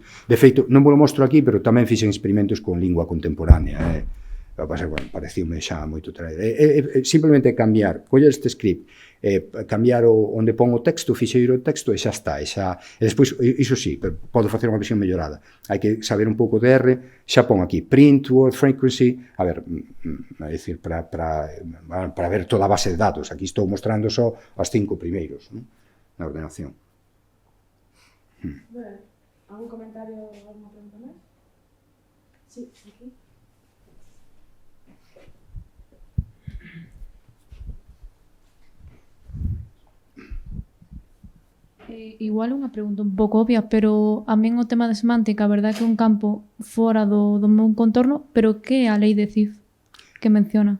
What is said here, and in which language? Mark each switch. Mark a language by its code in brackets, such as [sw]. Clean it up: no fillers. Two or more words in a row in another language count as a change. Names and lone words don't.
[gl] De feito, non vos lo mostro aquí, pero tamén fixen experimentos con lingua contemporánea. Pareciume xa moito traer. Simplemente cambiar, coller este script, cambiar onde pon o texto, fixeiro o texto, e xa está. E despois, iso sí, podo facer unha versión mellorada. Hai que saber un pouco de R, xa pon aquí, [en] print, word, frequency, [gl] a ver, é dicir, para ver toda a base de datos. Aquí estou mostrando só as 5 primeiros, non? Na ordenación. [es] Bueno, ¿algún comentario, alguna pregunta más? [gl] Sí, aquí. Igual unha pregunta un pouco obvia, pero a min o tema de semántica, a verdade que é un campo fora do meu contorno, pero que é a lei de CIF que menciona?